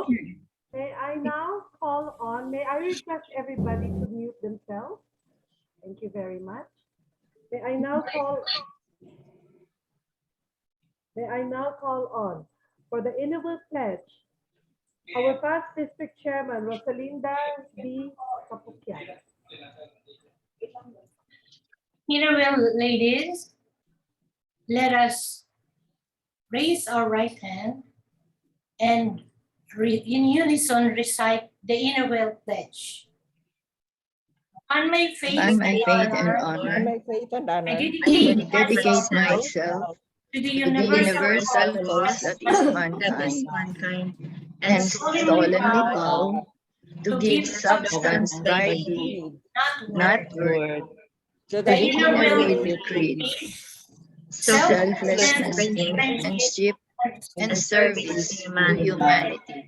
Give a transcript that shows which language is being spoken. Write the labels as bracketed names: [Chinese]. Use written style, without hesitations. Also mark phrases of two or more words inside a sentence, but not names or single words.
[English] May I now call on, may I request everybody to mute themselves? Thank you very much. May I now call on for the Innovative Pledge, our past district chairman, Rosalinda B. Kapukyan. Honorable ladies, let us raise our right hand and in unison recite the Innovative Pledge. On my faith and honor, I dedicate myself to the universal cause that is mankind, and solemnly vow to give substance by deed, not word, to the innovative creed, selflessness, friendship, and service to humanity.